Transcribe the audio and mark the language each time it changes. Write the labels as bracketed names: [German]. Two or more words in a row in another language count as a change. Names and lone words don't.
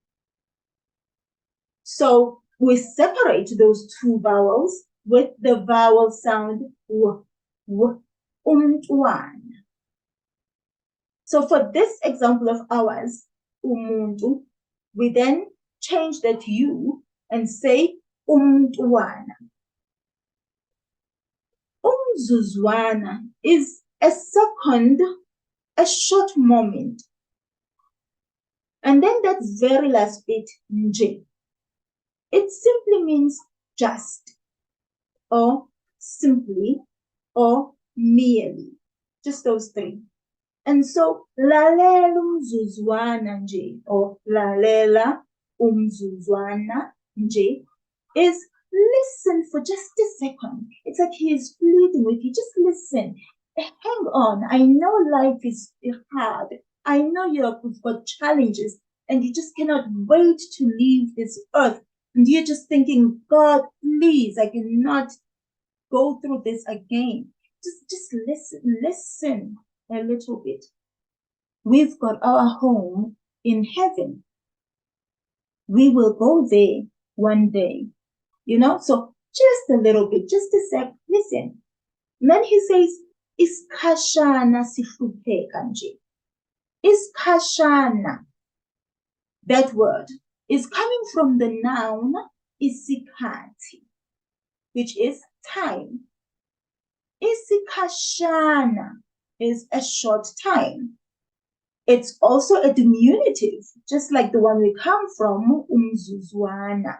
[English] So we separate those two vowels with the vowel sound w, umntwana. So for this example of ours, umuntu, we then change that u and say umntwana. Umzuzwana is a second, a short moment. And then that very last bit, nje. It simply means just, or simply, or merely. Just those three. And so, [Zulu] lalela umzuzwana nje, or lalela umzuzwana nje, [English] is listen for just a second. It's like he is pleading with you. Just listen. Hang on. I know life is hard. I know you've got challenges and you just cannot wait to leave this earth. And you're just thinking, God, please, I cannot go through this again. Just listen a little bit. We've got our home in heaven. We will go there one day. You know, so just a little bit, just a sec, listen. And then he says, [Zulu] Iskashana sihlupheka nje. Iskashana, [English] that word, is coming from the noun isikhathi, which is time. Isikashana is a short time. It's also a diminutive, just like the one we come from, umzuzwana.